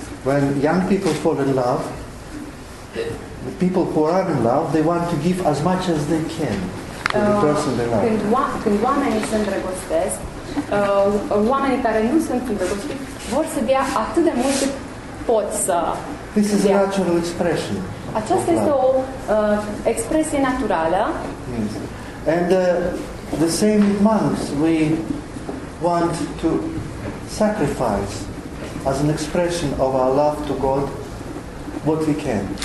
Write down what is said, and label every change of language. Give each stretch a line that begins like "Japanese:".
English: When young people fall in love, the people who are in love, they want to give as much as they can to the person they love.
Romanian: Când oamenii se îndrăgostesc, oamenii care nu sunt îndrăgostiți vor să dea atât de mult cât pot să
English: This is a
Romanian: dea.
English: natural expression.
Romanian: Aceasta este o expresie naturală.
English: Yes. And the same with monks. We want to sacrifice as an expression of our love to God what we can.